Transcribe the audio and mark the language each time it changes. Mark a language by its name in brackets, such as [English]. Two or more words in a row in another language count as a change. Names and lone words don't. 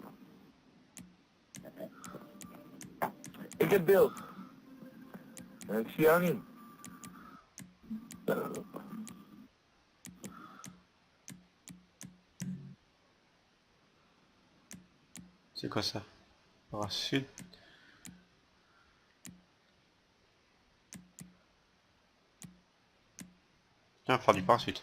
[Dutch] Ik heb beeld. En ik zie jou niet. [French] C'est quoi ça? Parachute. Tiens, faire du parachute.